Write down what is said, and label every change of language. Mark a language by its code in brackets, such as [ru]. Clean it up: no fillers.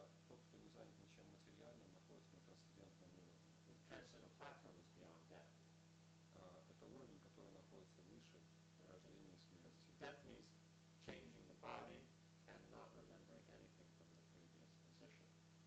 [ru] Тот, кто не занят ничем материальным, находится на трансцендентном уровне. [en] Transcendental platform is beyond death. [ru] Это уровень, который находится выше рождения и смерти. [en] Death means changing the body and not remembering anything from the previous position.